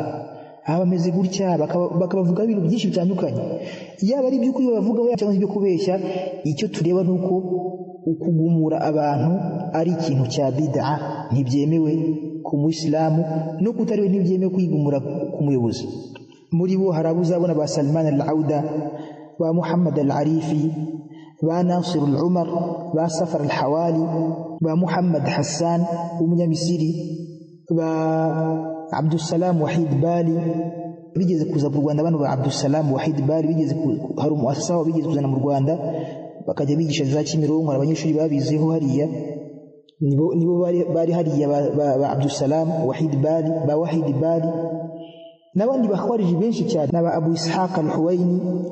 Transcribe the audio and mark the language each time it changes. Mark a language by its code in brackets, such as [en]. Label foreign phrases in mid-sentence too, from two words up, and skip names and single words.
[rw] Aba bameze gutya bakabavuga ibintu byinshi bitandukanye, yaba ari iby'ukuri bavugaho cyangwa ibyo kubeshya. Icyo tureba ni uko ukugumura abantu ari ikintu cya bid'a, ntibyemewe ku Muislamu, no kutariwe ntibyemewe kwigumura ku muyobozi. Muri bo hari abo uzabona ba Salman al-Auda, ba Muhammad al-Arifi, ba Nasir al-Umar, ba Safar al-Hawali, ba Muhammad Hassan umunyamisiri, ba Abdussalam Wahid Bali. Bigeze kuza mu Rwanda bano ba Abdussalam Wahid Bali, hari umuasasa wabo bigeze kuzana mu Rwanda bakajya bigisha za Kimironko, abanyeshuri babizeho hariya nibo bari hariya ba Abdussalam Wahid Bali n'abandi bakwarije benshi cyane n'aba Abu Ishaq al-Huwaini.